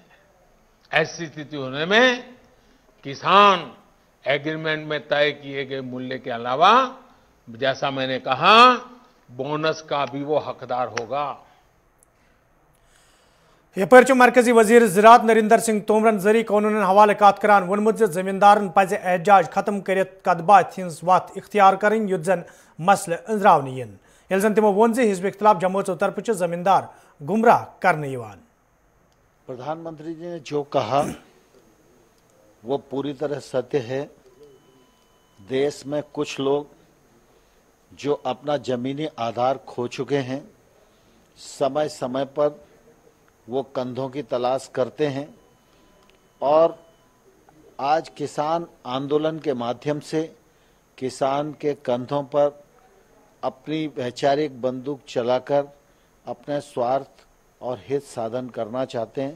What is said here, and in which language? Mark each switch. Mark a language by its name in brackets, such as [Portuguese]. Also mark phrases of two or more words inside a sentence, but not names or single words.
[Hindi] ऐसी स्थिति होने में किसान एग्रीमेंट में तय किए गए मूल्य के अलावा, जैसा मैंने कहा, बोनस का भी वो हकदार होगा। [Kashmiri] यपर मरकजी वजीर ज़राअत नरेंद्र सिंह तोमरन जरी कानून हवाले कत करान वोनमुत जमींदारन पज़ एहजाज खत्म करित कदबात हिंस वत इख्तियार करें युत जन मसले अंजरावन यन, यह जन तिमो वोन हिजब इख्तलाफ जमातों तरफ जमींदार गुमराह करने। [Hindi] प्रधानमंत्री जी ने जो कहा वो पूरी तरह सत्य है। देश में कुछ लोग जो अपना जमीनी आधार खो चुके हैं, समय समय पर वो कंधों की तलाश करते हैं और आज किसान आंदोलन के माध्यम से किसान के कंधों पर अपनी वैचारिक बंदूक चलाकर अपने स्वार्थ और हित साधन करना चाहते हैं।